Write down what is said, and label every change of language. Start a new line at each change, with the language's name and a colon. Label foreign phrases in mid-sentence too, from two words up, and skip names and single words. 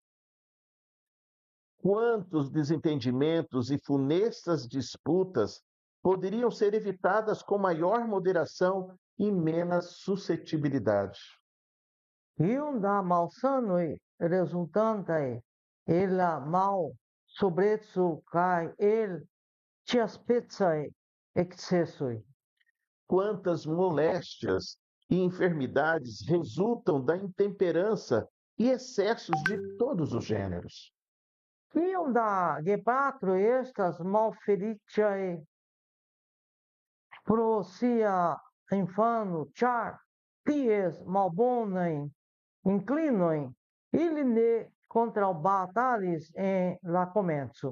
Portuguese: Quantos desentendimentos e funestas disputas poderiam ser evitadas com maior moderação e menos suscetibilidade?
Esperanto: Kiom da malsanoj rezultantaj el la malsobreco kaj el ĉiaspecaj excessoj.
Portuguese: Quantas moléstias e enfermidades resultam da intemperança e excessos de todos os gêneros?
Esperanto: Kiom da gepatroj estas malfeliĉaj pro sia infano, ĉar ties malbonajn inclinojn ili ne kontraŭbatalis en la komenco.